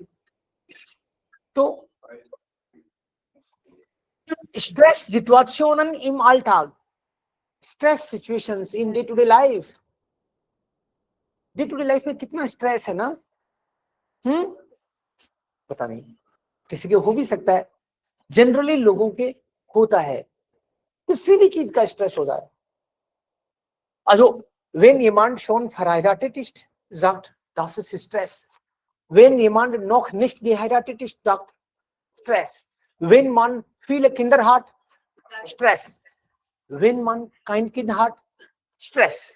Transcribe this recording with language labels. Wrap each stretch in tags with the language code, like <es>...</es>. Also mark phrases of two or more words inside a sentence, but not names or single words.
<de>तो Stresssituationen im Alltag,</de> <en>stress situations in day to day life. day to day life</en> <hi>में कितना स्ट्रेस है ना, पता नहीं, किसी के हो भी सकता है, जनरली लोगों के होता है, किसी भी चीज का स्ट्रेस होता है।</hi> <de>Also, wenn jemand schon verheiratet ist, sagt, das ist Stress. Wenn jemand noch nicht geheiratet ist, sagt Stress. Wenn man viele Kinder hat, Stress. Wenn man kein Kind hat, Stress.</de>